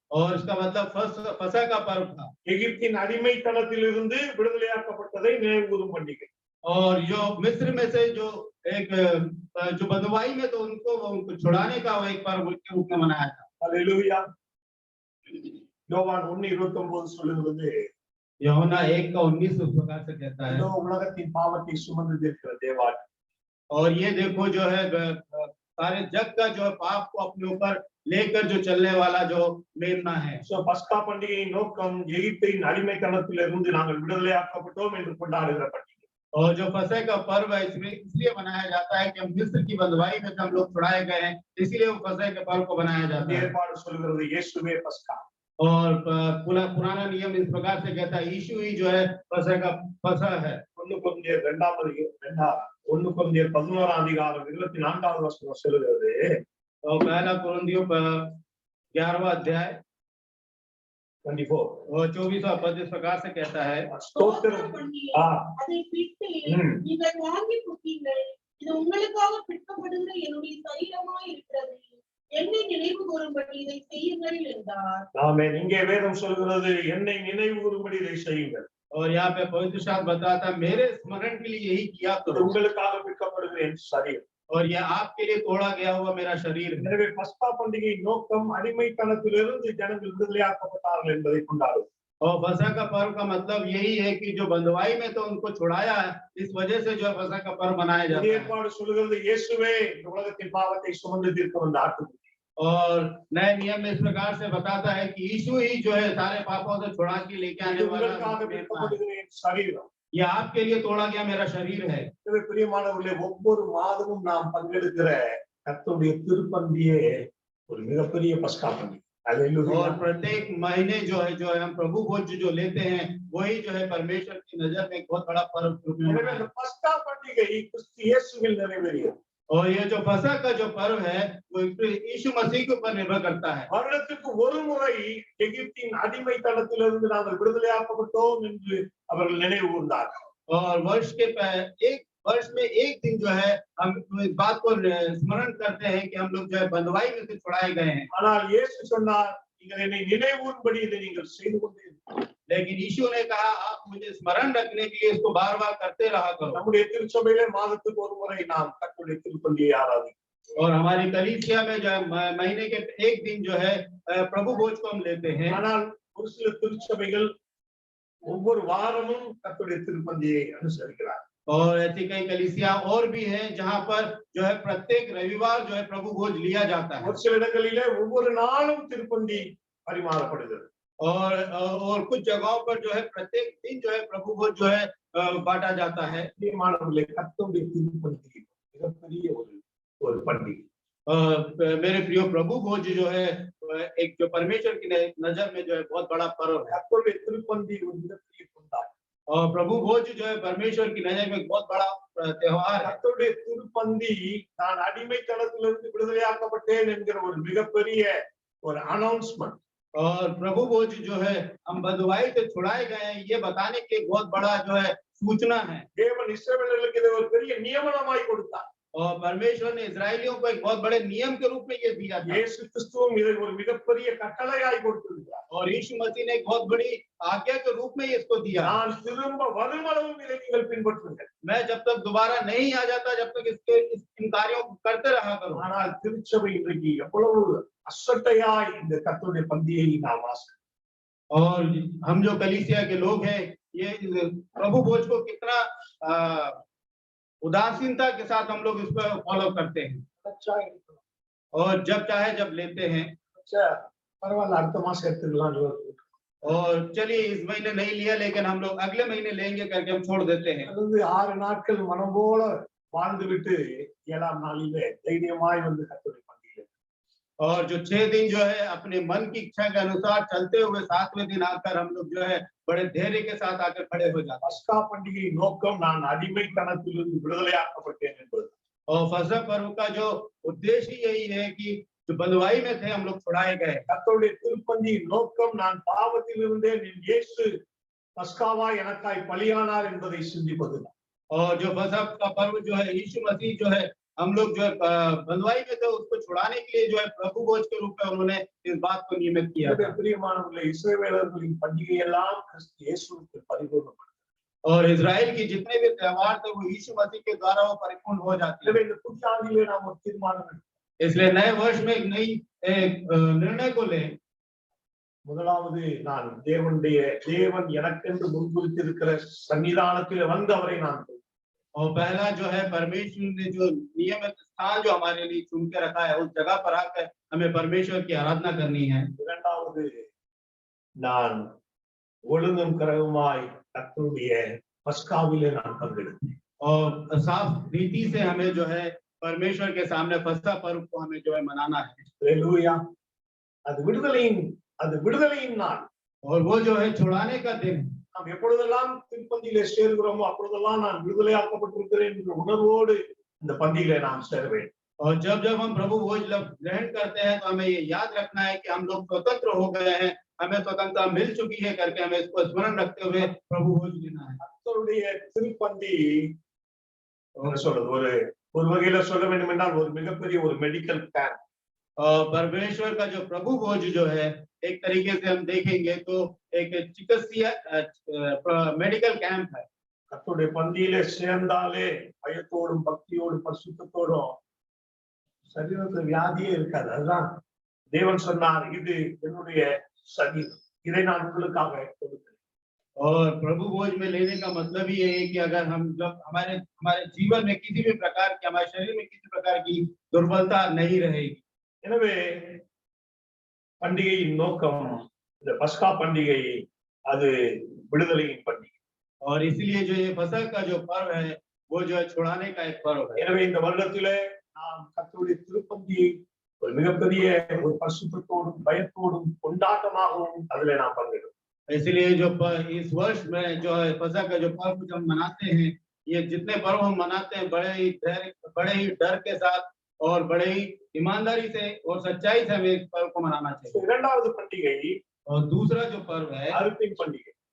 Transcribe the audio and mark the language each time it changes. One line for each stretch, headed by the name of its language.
Hindi: और इसका मतलब फसह का पर्व था।
Tamil: எகிப்தின் அடிமைத்தனத்திலிருந்து விடுதலையாக்கப்பட்டதை நினைவு கூறும் பண்டிகை.
Hindi: और जो मिस्र में से जो एक जो बंधुआई में तो उनको छुड़ाने का वो एक पर्व के रूप में मनाया था।
Tamil: हालेलुया। யோவான் 1:29 சொல்லுகிறது
Hindi: यूहन्ना 1:19 उस प्रकार से कहता है
Tamil: இதோ உலகத்தின் பாவத்தை சுமந்து தீர்க்கிற தேவான்.
Hindi: और ये देखो जो है सारे जग का जो है पाप को अपने ऊपर लेकर जो चलने वाला जो मेमना है।
Tamil: சோ பஸ்கா பண்டிகையின் நோக்கம் எகிப்தின் அடிமைத்தனத்திலிருந்து நாங்கள் விடுதலையாக்கப்பட்டோம் என்று கொண்டாடுகிற பண்டிகை.
Hindi: और जो फसह का पर्व है इसमें इसलिए मनाया जाता है कि हम मिस्र की बंधुआई में हम लोग छुड़ाए गए हैं, इसलिए वो फसह के पर्व को मनाया जाता है।
Tamil: ஏற்பாடு சொல்கிறது இயேசுவே பஸ்கா.
Hindi: और पुराना नियम इस प्रकार से कहता है यीशु ही जो है फसह का फसह है।
Tamil: 1 கொரிந்தியர் 11 அதிகாரம் 24வது வசனம் சொல்கிறது
Hindi: और पहला कुरिन्थियों 11वां अध्याय 24 और 24वां पद इस प्रकार से कहता है
Tamil: ஸ்தோத்திரம். அதை பிட்டு நீங்கள் வாங்கி குடியுங்கள், இது உங்களுக்காக பிற்கப்படுகிற என்னுடைய சரீரமாய் இருக்கிறது, என்னை நினைவு கூறும்படி இதை செய்யுங்கள் என்றார். ஆமென். இங்கே வேதம் சொல்கிறது என்னை நினைவு கூறும்படி இதை செய்யுங்கள்.
Hindi: और यहाँ पे पवित्र शास्त्र बताता है मेरे स्मरण के लिए यही किया
Tamil: இது
Hindi: करो,
Tamil: உங்களுக்காக பிற்கப்படுகிற என் சரீரம்.
Hindi: और ये आपके लिए तोड़ा गया हुआ मेरा शरीर है।
Tamil: எனவே பஸ்கா பண்டிகை நோக்கம் அடிமைத்தனத்திலிருந்து ஜனங்கள் விடுதலையாக்கப்பட்டார்கள் என்பதை கொண்டாடும்.
Hindi: और फसह का पर्व का मतलब यही है कि जो बंधुआई में तो उनको छुड़ाया है, इस वजह से जो है फसह का पर्व मनाया जाता
Tamil: புதிய
Hindi: है।
Tamil: ஏற்பாடு சொல்லுகிறது இயேசுவே இந்த உலகத்தின் பாவத்தை சுமந்து தீர்க்க வந்த ஆட்டுக்குட்டி.
Hindi: और नए नियम में इस प्रकार से बताता है कि यीशु ही जो है सारे पापों से छुड़ा के लेके आने
Tamil: இது
Hindi: वाला
Tamil: உங்களுக்காக
Hindi: मेरे पास।
Tamil: விற்கப்படுகிற என் சரீரம்.
Hindi: ये आपके लिए तोड़ा गया मेरा शरीर है।
Tamil: எனவே பிரியமானவர்களே, ஒவ்வொரு மாதமும் நாம் பங்கெடுக்கிற கர்த்தருடைய திருப்பந்தியே ஒரு மிகப்பெரிய பஸ்கா பண்டிகை. அல்லேலூயா.
Hindi: और प्रत्येक महीने जो है हम प्रभु भोज जो लेते हैं वही जो है परमेश्वर की नजर में एक बहुत बड़ा पर्व के रूप में
Tamil: அந்த
Hindi: है।
Tamil: பஸ்கா பண்டிகை கிறிஸ்து இயேசுவில் நிறைவேறியது.
Hindi: और ये जो फसह का जो पर्व है वो यीशु मसीह के ऊपर निर्भर करता है।
Tamil: வருடத்துக்கு ஒரு முறை எகிப்தின் அடிமைத்தனத்திலிருந்து நாங்கள் விடுதலையாக்கப்பட்டோம் என்று அவர்கள் நினைவு கூர்ந்தார்கள்.
Hindi: और एक वर्ष में एक दिन जो है हम इस बात को स्मरण करते हैं कि हम लोग जो है बंधुआई में से छुड़ाए गए हैं।
Tamil: ஆனால் இயேசு சொன்னார், நீங்கள் என்னை நினைவூறும்படி இதை நீங்கள் செய்து கொண்டே இருங்கள்.
Hindi: लेकिन यीशु ने कहा आप मुझे स्मरण रखने के लिए इसको बार बार करते रहा करो।
Tamil: நம்முடைய திருச்சபையிலே மாதத்துக்கு ஒரு முறை நாம் கர்த்தருடைய திருப்பந்தியை ஆராதிக்கிறோம்.
Hindi: और हमारी कलीसिया में जो है महीने के एक दिन जो है प्रभु भोज को हम लेते हैं।
Tamil: ஆனால் ஒரு சில திருச்சபைகள் ஒவ்வொரு வாரமும் கர்த்தருடைய திருப்பந்தியை அனுசரிக்கிறார்.
Hindi: और ऐसी कई कलीसिया और भी हैं जहां पर जो है प्रत्येक रविवार जो है प्रभु भोज लिया जाता है।
Tamil: ஒரு சில இடங்களிலே ஒவ்வொரு நாளும் திருப்பந்தி பரிமாறப்படுகிறது.
Hindi: और कुछ जगहों पर जो है प्रत्येक दिन जो है प्रभु भोज जो है बांटा जाता है।
Tamil: பிரியமானவர்களே, கர்த்தருடைய திருப்பந்தி மிகப்பெரிய ஒரு பண்டிகை.
Hindi: मेरे प्रियो प्रभु भोज जो है एक जो परमेश्वर की नजर में जो है बहुत बड़ा पर्व है।
Tamil: கர்த்தருடைய திருப்பந்தி ஒரு மிகப்பெரிய கொண்டாட்டம்.
Hindi: और प्रभु भोज जो है परमेश्वर की नजर में एक बहुत बड़ा त्योहार है।
Tamil: கர்த்தருடைய திருப்பந்தி நான் அடிமைத்தனத்திலிருந்து விடுதலையாக்கப்பட்டேன் என்கிற ஒரு மிகப்பெரிய ஒரு அனௌன்ஸ்மெண்ட்.
Hindi: और प्रभु भोज जो है हम बंधुआई से छुड़ाए गए हैं ये बताने के एक बहुत बड़ा जो है सूचना है।
Tamil: தேவன் இஸ்ரவேலர்களுக்கு இதை ஒரு பெரிய நியமனமாய் கொடுத்தார்.
Hindi: और परमेश्वर ने इजरायलियों को एक बहुत बड़े नियम के रूप में ये दिया था।
Tamil: இயேசு கிறிஸ்துவும் இதை ஒரு மிகப்பெரிய கட்டளையாய் கொடுத்திருக்கிறார்.
Hindi: और यीशु मसीह ने एक बहुत बड़ी आज्ञा के रूप में इसको दिया।
Tamil: நான் திரும்ப வருமளவும் இதை நீங்கள் பின்பற்றுங்கள்.
Hindi: मैं जब तक दोबारा नहीं आ जाता जब तक इन कार्यों को करते रहा करूं।
Tamil: ஆனால் திருச்சபை இன்றைக்கு எவ்வளவு அசட்டையாய் இந்த கர்த்தருடைய பந்தியை நாம் ஆசை.
Hindi: और हम जो कलीसिया के लोग हैं ये प्रभु भोज को कितना उदासीनता के साथ हम लोग इसको फॉलो करते हैं
Tamil: अच्छा இருக்கணும்.
Hindi: और जब चाहे जब लेते हैं।
Tamil: अच्छा, பரவாயில்ல, அடுத்த மாசம் எடுத்துக்கலாம்.
Hindi: और चलिए इस महीने नहीं लिया लेकिन हम लोग अगले महीने लेंगे करके हम छोड़ देते हैं।
Tamil: அது 6 நாட்கள் மனம் போல வாழ்ந்து விட்டு 7ஆம் நாளிலே தைரியமாய் வந்து கர்த்தருடைய பந்தியிலே.
Hindi: और जो 6 दिन जो है अपने मन की इच्छा के अनुसार चलते हुए 7वें दिन आकर हम लोग जो है बड़े धैर्य के साथ आकर खड़े हो जाते हैं।
Tamil: பஸ்கா பண்டிகை நோக்கம் நான் அடிமைத்தனத்திலிருந்து விடுதலையாக்கப்பட்டேன் என்பது.
Hindi: और फसह पर्व का जो उद्देश्य यही है कि जो बंधुआई में थे हम लोग छुड़ाए गए।
Tamil: கர்த்தருடைய திருப்பந்தியின் நோக்கம் நான் பாவத்திலிருந்தே என் இயேசு பஸ்காவாய் எனக்காய் பலியானார் என்பதை சிந்திப்பது.
Hindi: और जो फसह का पर्व जो है यीशु मसीह जो है हम लोग जो है बंधुआई में थे उसको छुड़ाने के लिए जो है प्रभु भोज के रूप में उन्होंने इस बात को नियमित किया था।
Tamil: பிரியமானவர்களே, இஸ்ரவேலர்களின் பண்டிகை எல்லாம் கிறிஸ்து இயேசுவுக்கு பரிபூர்ணப்பட்டது.
Hindi: और इजराइल की जितने भी त्योहार थे वो यीशु मसीह के द्वारा वो परिपूर्ण हो जाते हैं।
Tamil: எனவே இந்த புதிய ஆண்டிலே நாம் ஒரு தீர்மானம் எடுப்போம்.
Hindi: इसलिए नए वर्ष में एक नई निर्णय को लें।
Tamil: முதலாவது, நான் தேவன் எனக்கென்று முன்குறித்திருக்கிற சன்னிதானத்தில் வந்து அவரை நான்
Hindi: और पहला जो है परमेश्वर ने जो नियमित स्थान जो हमारे लिए चुन के रखा है उस जगह पर आकर हमें परमेश्वर की आराधना करनी है।
Tamil: இரண்டாவது, நான் ஒழுங்கும் கரவுமாய் கர்த்தருடைய பஸ்காவிலே நான் பங்கெடுத்தேன்.
Hindi: और साफ रीति से हमें जो है परमेश्वर के सामने फसह पर्व को हमें जो है मनाना है।
Tamil: அல்லேலூயா. அது விடுதலையின் நாள்.
Hindi: और वो जो है छुड़ाने का दिन।
Tamil: நாம் எப்பொழுதெல்லாம் திருப்பந்தியிலே சேர்கிறோமோ அப்பொழுதெல்லாம் நான் விடுதலையாக்கப்பட்டிருக்கிறேன் என்ற உணர்வோடு இந்த பந்தியிலே நாம் சேர வேண்டும்.
Hindi: और जब जब हम प्रभु भोज ग्रहण करते हैं तो हमें ये याद रखना है कि हम लोग स्वतंत्र हो गए हैं, हमें स्वतंत्रता मिल चुकी है करके हमें इसको स्मरण रखते हुए प्रभु भोज लेना है।
Tamil: கர்த்தருடைய திருப்பந்தி என்ன சொல்றது, ஒரு வகையில சொல்ல வேண்டும் என்றால் ஒரு மிகப்பெரிய ஒரு மெடிக்கல் கேம்ப்.
Hindi: परमेश्वर का जो प्रभु भोज जो है एक तरीके से हम देखेंगे तो एक चिकित्सीय मेडिकल कैंप है।
Tamil: கர்த்தருடைய பந்தியிலே சேர்ந்தாலே பயத்தோடும் பக்தியோடும் பரிசுத்தத்தோடும் சரீரத்துல வியாதியே இருக்காது. அதுதான் தேவன் சொன்னார், இது என்னுடைய சரீரம், இதை நான் உங்களுக்காக கொடுக்கிறேன்.
Hindi: और प्रभु भोज में लेने का मतलब ही है कि अगर हम जब हमारे हमारे जीवन में किसी भी प्रकार की, हमारे शरीर में किसी प्रकार की दुर्बलता नहीं रहेगी।
Tamil: எனவே பண்டிகையின் நோக்கம், இந்த பஸ்கா பண்டிகை அது விடுதலையின் பண்டிகை.
Hindi: और इसलिए जो ये फसह का जो पर्व है वो जो है छुड़ाने का एक पर्व है।
Tamil: எனவே இந்த வருடத்திலே நாம் கர்த்தருடைய திருப்பந்தியை ஒரு மிகப்பெரிய ஒரு பரிசுத்தத்தோடும் பயத்தோடும் கொண்டாட்டமாகவும் அதிலே நாம் பங்கெடுக்கிறோம்.
Hindi: इसलिए जो इस वर्ष में जो है फसह का जो पर्व जो हम मनाते हैं, ये जितने पर्व हम मनाते हैं बड़े ही धैर्य, बड़े ही डर के साथ और बड़े ही ईमानदारी से और सच्चाई से हमें इस पर्व को मनाना चाहिए।
Tamil: இரண்டாவது பண்டிகை
Hindi: और दूसरा जो पर्व है
Tamil: அறுப்பின் பண்டிகை,